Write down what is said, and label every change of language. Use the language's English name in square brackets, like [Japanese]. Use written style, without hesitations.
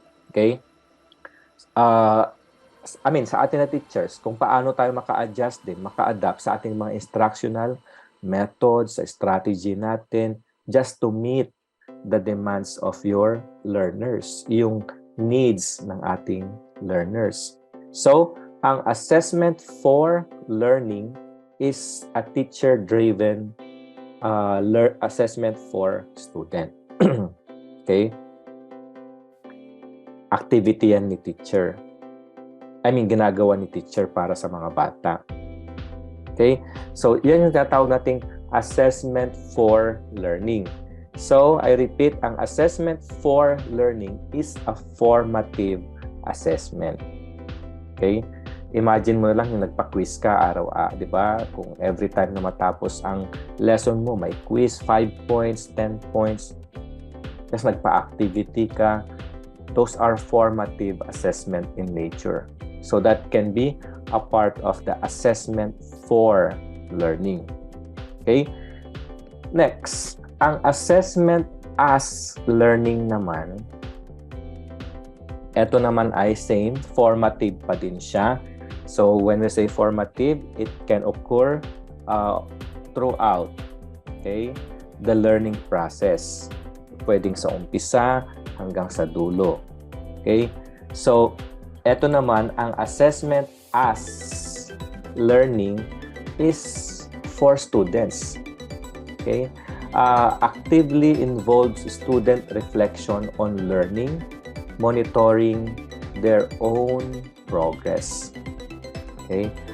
[Filipino] Okay? Sa atin na teachers, kung paano tayo maka-adjust din, maka-adapt sa ating mga instructional methods, sa strategy natin, [English] just to meet the demands of your learners, [Filipino] yung needs ng ating learners. [English] So, ang assessment for learning is a teacher-driven assessment for student. Okay? [Filipino] Activity yan ni teacher. Ginagawa ni teacher para sa mga bata. Okay? So, yan yung tatawag nating assessment for learning. [English] So, I repeat, ang assessment for learning is a formative assessment. Okay? [Filipino] Imagine mo lang yung nagpa-quiz ka araw-araw, di ba? Kung every time na matapos ang lesson mo, may quiz, 5 points, 10 points, tapos nagpa-activity ka, [English] those are formative assessment in nature. So that can be a part of the assessment for learning. [Filipino] Okay? Next, ang assessment as learning naman, ito naman ay same, formative pa din siya. [English] So when we say formative, it can occur throughout, okay, the learning process. [Filipino] Pwedeng sa umpisa hanggang sa dulo. Okay? [English] So, [Filipino] ito naman, ang [English] assessment as learning is for students. Okay? Actively involves student reflection on learning, monitoring their own progress. Okay?